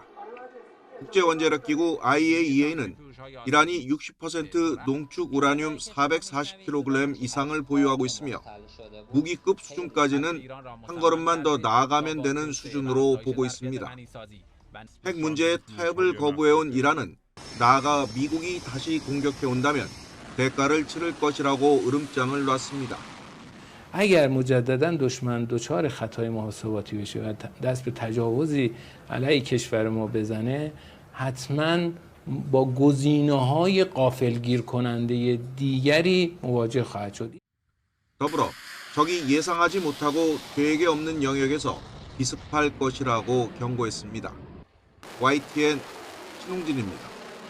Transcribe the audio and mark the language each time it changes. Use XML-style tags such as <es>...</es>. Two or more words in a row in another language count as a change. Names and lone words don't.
<ko>국제원자력기구 IAEA는 이란이 60% 농축 우라늄 440kg 이상을 보유하고 있으며 무기급 수준까지는 한 걸음만 더 나아가면 되는 수준으로 보고 있습니다. 핵 문제에 타협을 거부해온 이란은 나아가 미국이 다시 공격해온다면 대가를 치를 것이라고 으름장을 놨습니다.</ko> <fa>اگر مجددا دشمن دچار خطای محاسباتی بشه و دست به تجاوزی علیه کشور ما بزنه حتما با گزینه‌های غافلگیر کننده دیگری مواجه خواهد شد.</fa> <ko>더불어 적이 예상하지 못하고 계획에 없는 영역에서 기습할 것이라고 경고했습니다. YTN 신홍진입니다.</ko>